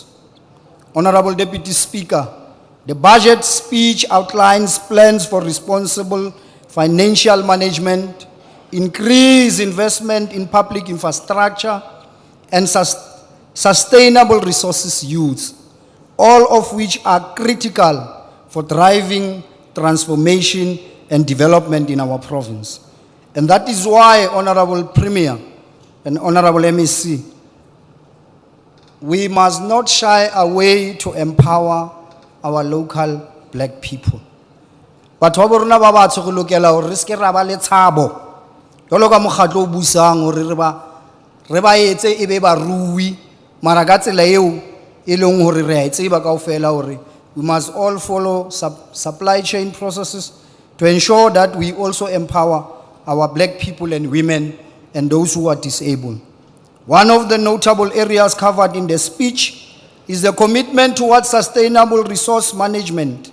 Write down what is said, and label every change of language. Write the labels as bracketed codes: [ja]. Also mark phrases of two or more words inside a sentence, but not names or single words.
[en] Honorable Deputy Speaker, the budget speech outlines plans for responsible financial management, increased investment in public infrastructure, and sustainable resources use, all of which are critical for driving transformation and development in our province. And that is why, Honorable Premier and Honorable MEC, we must not shy away to empower our local black people. [st] But wa bo rona ba batsho go lokela hore re se ke ra ba le tshabo. Jwalo ka mokgatlo o busang hore re ba etse e be barui mara ka tsela eo e leng hore re a e tseba kaofela hore [en] we must all follow supply chain processes to ensure that we also empower our black people and women and those who are disabled. One of the notable areas covered in the speech is the commitment towards sustainable resource management.